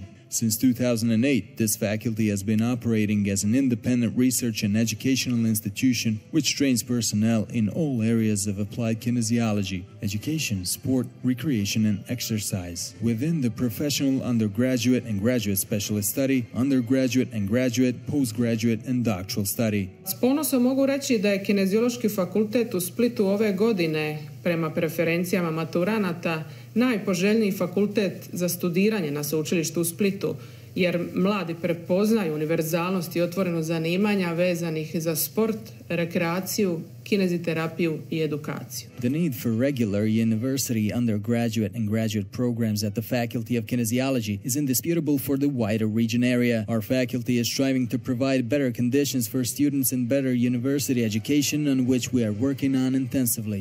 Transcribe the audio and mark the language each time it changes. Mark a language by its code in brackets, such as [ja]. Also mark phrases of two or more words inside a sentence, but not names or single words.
[en] Since 2008, this faculty has been operating as an independent research and educational institution which trains personnel in all areas of applied kinesiology, education, sport, recreation and exercise. Within the professional undergraduate and graduate specialist study, undergraduate and graduate, postgraduate and doctoral study. [hr] S ponosom mogu reći da je Kineziološki fakultet u Splitu ove godine, prema preferencijama maturanata, najpoželjniji fakultet za studiranje na sveučilištu u Splitu, jer mladi prepoznaju univerzalnost i otvorenost zanimanja vezanih za sport, rekreaciju, kineziterapiju i edukaciju. [en] The need for regular university undergraduate and graduate programs at the Faculty of Kinesiology is indisputable for the wider region area. Our faculty is striving to provide better conditions for students and better university education, on which we are working on intensively.